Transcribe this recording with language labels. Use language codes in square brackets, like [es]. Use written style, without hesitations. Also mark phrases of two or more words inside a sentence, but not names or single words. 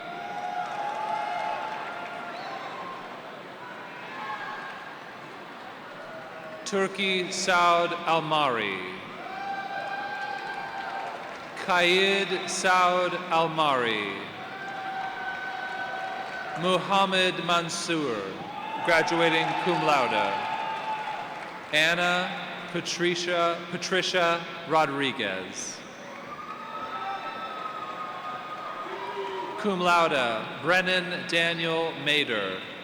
[en] Turki Saud Almari. Qaid Saud Almari. Muhammad Mansour, graduating [la] cum laude. [en] Anna Patricia Rodriguez. [la] Cum laude, [en] Brennan Daniel Mader.